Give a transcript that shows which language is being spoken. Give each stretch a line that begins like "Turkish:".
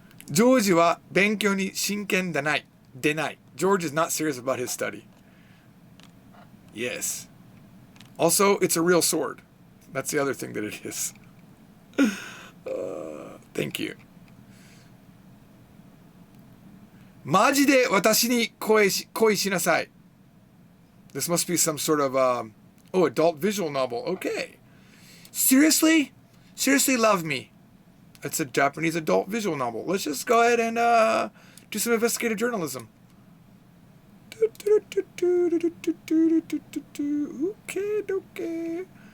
Japanese: ジョージは勉強に真剣でない。
English: George is not serious about his study. Yes. Also, it's a real sword. That's the other thing that it is. Thank you.
Japanese: マジで私に恋しなさい.
English: This must be some sort of, adult visual novel. Okay. Seriously? Seriously love me. It's a Japanese adult visual novel. Let's just go ahead and do some investigative journalism. Okay.